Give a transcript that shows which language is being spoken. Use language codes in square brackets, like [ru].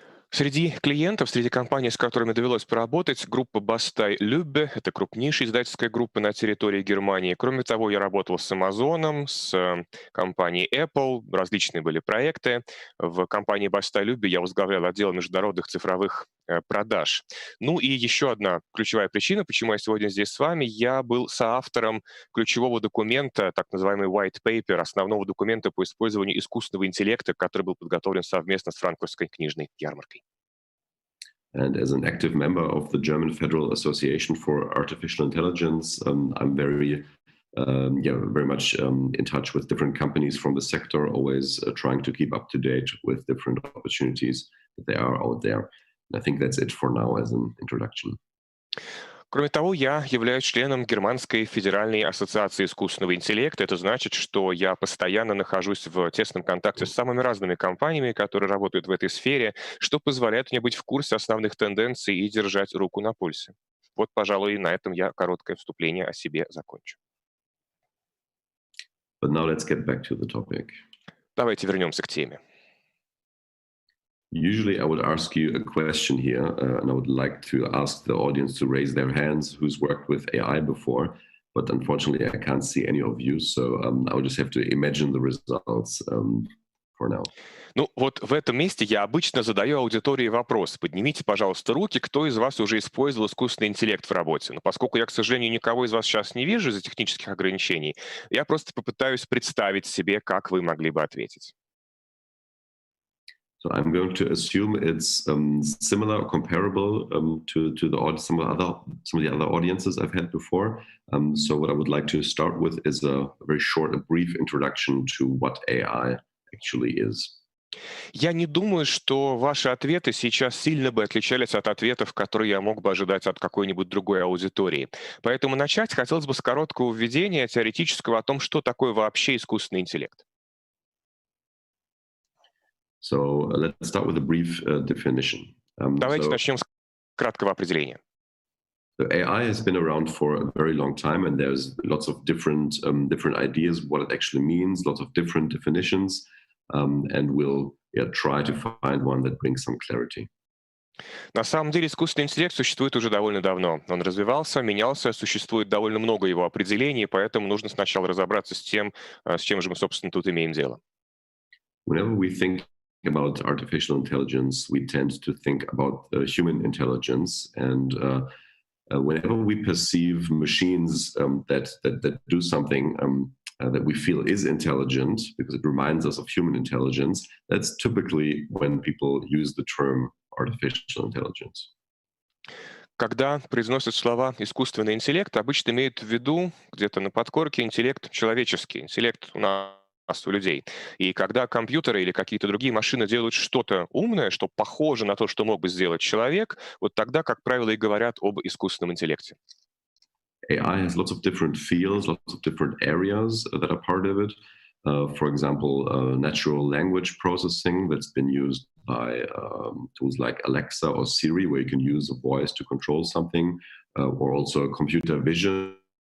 [ru] Среди клиентов, среди компаний, с которыми довелось поработать, группа Bastei Lübbe — это крупнейшая издательская группа на территории Германии. Кроме того, я работал с Amazon, с компанией Apple, различные были проекты. В компании Bastei Lübbe я возглавлял отдел международных цифровых продаж. Ну и еще одна ключевая причина, почему я сегодня здесь с вами: я был соавтором ключевого документа, так называемый white paper, основного документа по использованию искусственного интеллекта, который был подготовлен совместно с Франкфуртской книжной ярмаркой. [en] And as an active member of the German Federal Association for Artificial Intelligence, I'm very much in touch with different companies from the sector, always trying to keep up to date with different opportunities that they are out there. And I think that's it for now as an introduction. [ru] Кроме того, я являюсь членом Германской федеральной ассоциации искусственного интеллекта. Это значит, что я постоянно нахожусь в тесном контакте с самыми разными компаниями, которые работают в этой сфере, что позволяет мне быть в курсе основных тенденций и держать руку на пульсе. Вот, пожалуй, на этом я короткое вступление о себе закончу. [en] But now let's get back to the topic. [ru] Давайте вернемся к теме. [en] Usually I would ask you a question here, and I would like to ask the audience to raise their hands who's worked with AI before, but unfortunately I can't see any of you, so I would just have to imagine the results for now. [ru] Ну вот в этом месте я обычно задаю аудитории вопрос. Поднимите, пожалуйста, руки, кто из вас уже использовал искусственный интеллект в работе. Но поскольку я, к сожалению, никого из вас сейчас не вижу из-за технических ограничений, я просто попытаюсь представить себе, как вы могли бы ответить. [en] So I'm going to assume it's similar or comparable to some of the other audiences I've had before. So what I would like to start with is a very short, a brief introduction to what AI actually is. [ru] Я не думаю, что ваши ответы сейчас сильно бы отличались от ответов, которые я мог бы ожидать от какой-нибудь другой аудитории. Поэтому начать хотелось бы с короткого введения теоретического о том, что такое вообще искусственный интеллект. [en] So let's start with a brief definition. [ru] Давайте начнем с краткого определения. [en] So AI has been around for a very long time, and there's lots of different ideas what it actually means, lots of different definitions, and we'll try to find one that brings some clarity. [ru] На самом деле искусственный интеллект существует уже довольно давно. Он развивался, менялся, существует довольно много его определений, поэтому нужно сначала разобраться с тем, с чем же мы, собственно, тут имеем дело. [en] Whenever we think about artificial intelligence, we tend to think about human intelligence, and whenever we perceive machines that do something that we feel is intelligent, because it reminds us of human intelligence, that's typically when people use the term artificial intelligence. [ru] Когда произносят слова «искусственный интеллект», обычно имеют в виду где-то на подкорке интеллект человеческий, интеллект у нас, у людей. И когда компьютеры или какие-то другие машины делают что-то умное, что похоже на то, что мог бы сделать человек, вот тогда, как правило, и говорят об искусственном интеллекте. [en] AI has lots of different fields, lots of different areas that are part of it. For example, natural language processing that's been used by tools like Alexa or Siri, where you can use a voice to control something, or also computer vision.